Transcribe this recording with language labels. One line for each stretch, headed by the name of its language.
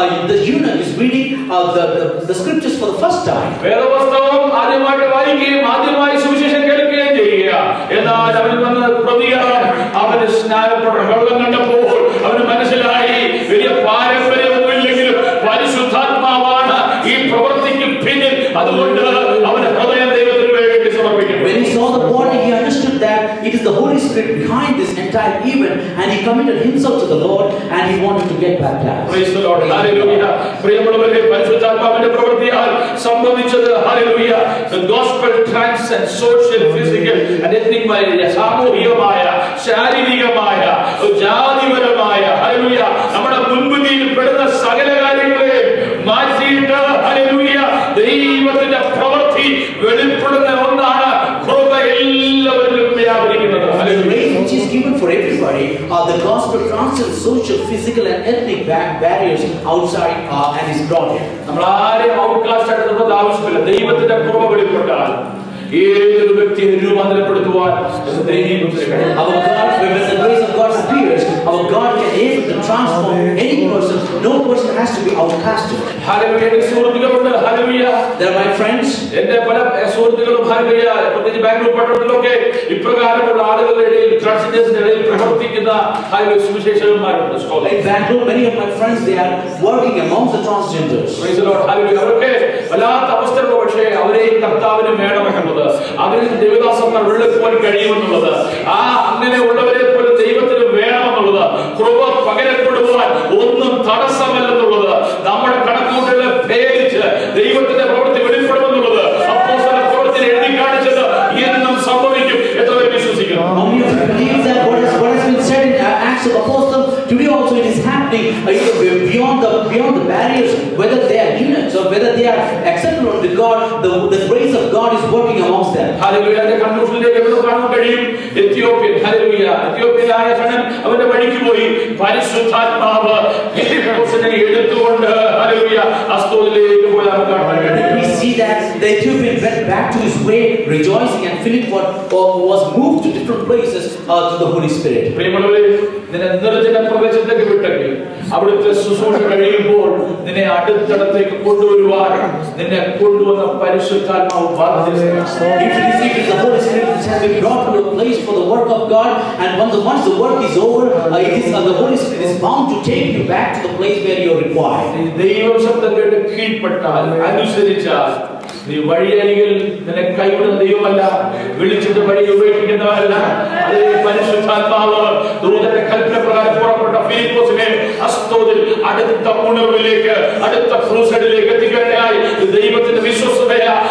English: The eunuch is reading the scriptures for the first time.
Malayalam: വേദപുസ്തകം ആദ്യമായിട്ട് വായിക്കുകയും ആദ്യമായി സുവിശേഷം കേൾക്കുകയും ചെയ്യുക. എന്നാൽ അവൻ വന്ന പ്രതികരണം, അവന് സ്നാനപ്പെട്ട വെള്ളം കണ്ടപ്പോൾ അവന് മനസ്സിലായി വലിയ പാരമ്പര്യമൊന്നുമില്ലെങ്കിലും പരിശുദ്ധാത്മാവാണ് ഈ പ്രവൃത്തിക്ക് പിന്നിൽ. അതുകൊണ്ട് അവന്റെ ഹൃദയം ദൈവത്തിന് വേണ്ടി സമർപ്പിക്കുന്നു.
English: When he saw the water, he understood that it is the Holy Spirit behind this entire event, and he committed himself to the Lord, and he wanted to get baptized. Praise the Lord. Hallelujah.
Malayalam: പ്രിയമുള്ളവരെ, പരിശുദ്ധാത്മാവിന്റെ പ്രവൃത്തിയാൽ സംഭവിച്ചത്,
English: hallelujah, the gospel transcends social, physical and ethnic barriers.
Malayalam: സാമൂഹികമായ, ശാരീരികമായ, ജാതിപരമായ, hallelujah, നമ്മുടെ മുൻവിധിയിൽ പെടുന്ന സകല കാര്യങ്ങളെ മാറ്റിയിട്ട്, hallelujah, ദൈവത്തിന്റെ പ്രവൃത്തി വെളിപ്പെടുന്ന ഒന്നാണ് കൃപ എല്ലാവരിലും വ്യാപരിക്കുന്നത്.
English: The grace which is given for everybody, the gospel transcends social, physical and ethnic barriers outside and is brought in.
Malayalam: നമ്മൾ ആരെയും ഔട്ട്കാസ്റ്റ് ആയിട്ട് ആവശ്യമില്ല. ദൈവത്തിന്റെ കൃപ വെളിപ്പെട്ടാൽ ഏതൊരു വ്യക്തിയെ രൂപാന്തരപ്പെടുത്തുവാൻ ദൈവത്തിന് കഴിയും.
English: Our God, when the grace of God appears, our God can able to transform any person. No person has to be outcasted.
Malayalam: Hallelujah. സുഹൃത്തുക്കളുണ്ട്. Hallelujah.
English: They're my friends.
Malayalam: എന്റെ പല സുഹൃത്തുക്കളും ഹല്ലേലൂയ, പ്രത്യേകിച്ച് ബാംഗ്ലൂർ പട്ടണത്തിലൊക്കെ ഇപ്രകാരമുള്ള ആളുകളുടെ ഇടയിൽ, ട്രാൻസ്ജെൻഡേഴ്സിന്റെ ഇടയിൽ പ്രവർത്തിക്കുന്ന hallelujah സുവിശേഷകന്മാരുണ്ട്.
English: In Bangalore, many of my friends, they are working amongst the transgenders. Praise the Lord.
Malayalam: Hallelujah. അവർക്ക് വല്ലാത്ത അവസ്ഥകൾ, പക്ഷേ അവരെയും കർത്താവിന് വേണമെന്നുള്ളത്, അവരിൽ ദൈവദാസന്മാർ വെള്ളപ്പോൾ കഴിയുമെന്നുള്ളത്, ആ അങ്ങനെ ഉള്ളവരെ പോലെ ദൈവത്തിന് വേണമെന്നുള്ളത്, കൃപ പകരപ്പെടുവാൻ ഒന്നും തടസ്സമല്ലെന്നുള്ളത്, നമ്മുടെ കണക്കൂട്ടലുകളെ ഭേദിച്ച് ദൈവത്തിന്റെ പ്രവൃത്തി വെളിപ്പെടുമെന്നുള്ളത് അപ്പോസ്തല പ്രവൃത്തിയിൽ എഴുതി കാണിച്ചത് എന്നും സംഭവിക്കും. എത്ര പേര് വിശ്വസിക്കുന്നു?
English: How many of you believe that what has been said in Acts of Apostles, today also it is happening beyond the barriers, whether they are eunuchs or whether they are accepted unto God, the grace of God is working amongst them.
Malayalam: Hallelujah. അതിന്റെ കൺക്ലൂഷനിലേക്ക് എവിടെ കാണാൻ കഴിയും? Ethiopian, hallelujah, എത്യോപ്യനായ ഷണ്ണൻ അവന്റെ വഴിക്ക് പോയി പരിശുദ്ധാത്മാവ് ഫിലിപ്പോസിനെ എടുത്തുകൊണ്ട്, hallelujah, അസ്തോദിലേക്ക് പോയി നമുക്ക് കാണാൻ കഴിയും.
English: We see that the Ethiopian went back to his way rejoicing, and Philip was moved to different places to the Holy Spirit.
Malayalam: പ്രിയമുള്ളവരെ, നിന്നെ നിർജ്ജന പ്രദേശത്തേക്ക് വിട്ടെങ്കിൽ അവിടുത്തെ ശുശ്രൂഷ കഴിയുമ്പോൾ നിന്നെ അടുത്തടത്തേക്ക് കൊണ്ടുവരുവാൻ നിന്നെ കൊണ്ടുവന്ന പരിശുദ്ധാത്മാവ് ബാധ്യസ്ഥനാണ്.
English: If it is the Holy Spirit which has been brought to a place for the work of God, and once the work is over, the Holy Spirit is bound to take you back to the place where you are required.
Malayalam: ദൈവം ശബ്ദം കേട്ട് കീഴ്പ്പെട്ടാൽ, അനുസരിച്ചാൽ, നീ വഴിയരികിൽ നിന്നെ കൈവിടുന്ന ദൈവമല്ല, വിളിച്ചിട്ട് വഴി ഉപേക്ഷിക്കുന്നവരല്ല. അതേ പരിശുദ്ധാത്മാവ് ദൂതന്റെ കൽപ്പന പ്രകാരം പുറപ്പെട്ട ഫിലിപ്പോസിനെ അസ്തോദിൽ അടുത്ത ഉണർവിലേക്ക്, അടുത്ത ക്രൂസൈഡിലേക്ക് എത്തിക്കാനായി ദൈവത്തിന്റെ വിശ്വസ്തതയാ.